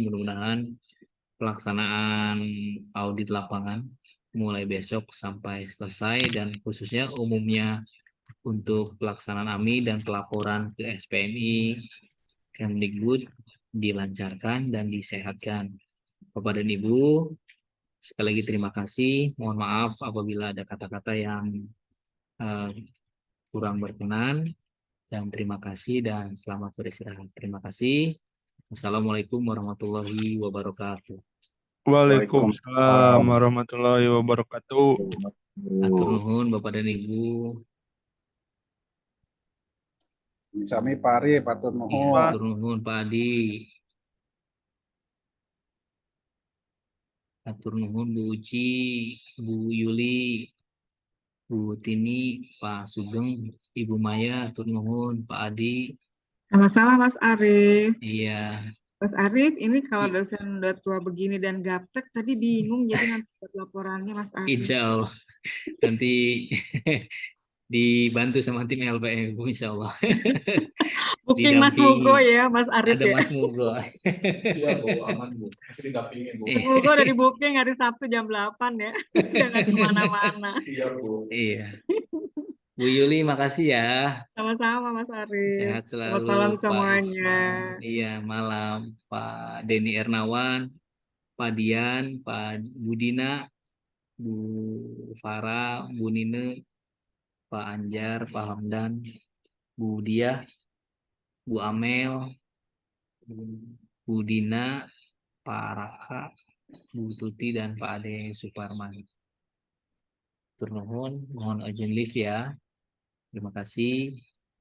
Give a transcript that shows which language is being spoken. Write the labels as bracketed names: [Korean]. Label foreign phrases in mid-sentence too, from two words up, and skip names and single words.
[Indonesian] Mudah-mudahan pelaksanaan audit lapangan mulai besok sampai selesai dan khususnya umumnya untuk pelaksanaan AMI dan pelaporan ke SPMI, Kemdikbud dilancarkan dan disehatkan. Bapak dan Ibu, sekali lagi terima kasih. Mohon maaf apabila ada kata-kata yang kurang berkenan dan terima kasih dan selamat beristirahat. Terima kasih. [Arabic] السلام عليكم ورحمة الله وبركاته. وعليكم السلام ورحمة الله وبركاته. [Sundanese] Atur nuhun [Indonesian] Bapak dan Ibu. Sami Pari, Patur Ya, [Sundanese] Nuhun. atur nuhun Pak Adi. Atur nuhun Bu Uci, Bu Yuli, Bu Tini, Pak Sugeng, Ibu Maya, atur nuhun Pak Adi. [Indonesian] Sama-sama Mas Arif. Iya, Mas Arif, ini kalau dosen udah tua begini dan gaptek, tadi bingung jadi nanti buat laporannya Mas Arif. [Arabic] إن شاء الله [Indonesian] nanti dibantu sama tim LPM, [Arabic] إن شاء الله. [Indonesian] Booking Mas Mugo ya, Mas Arif ada ya. Mas Mugo. Iya Bu, aman Bu. Didampingin Bu. Mas Mugo udah di booking hari Sabtu jam 8 ya. Jangan kemana-mana. Siap Bu. Iya. Bu Yuli, makasih ya. Sama-sama Mas Arif. Sehat Selamat selalu malam Pak semuanya. Isman. Iya, malam Pak Denny Ernawan, Pak Dian, Pak Budina, Bu Farah, Bu Nine, Pak Anjar, Pak Hamdan, Bu Diah, Bu Amel, Bu Dina, Pak Raka, Bu Tuti, dan Pak Ade Suparman. Turnuhun, mohon izin live ya. Terima kasih.